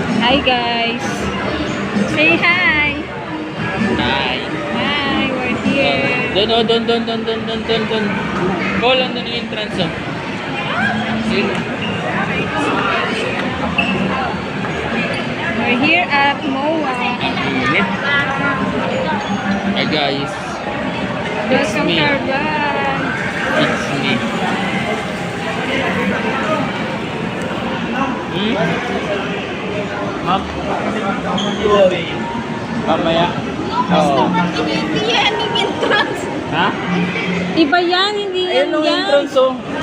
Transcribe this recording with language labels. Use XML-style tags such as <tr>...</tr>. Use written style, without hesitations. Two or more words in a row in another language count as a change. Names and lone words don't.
<en>Hi guys. Say hi. Hi. Hi, we're here. Doon. Call on the entrance.</en> <tl>Sige.</tl> <en>We're here at MOA. Init. Hi guys. It's Welcome me. to our vlog. It's me. Ma'am?</en> <tl>Mamaya. Oo. Yan yung entrance. Ha? Iba yan, hindi yan Ayun ang yan. entrance oh.</tl>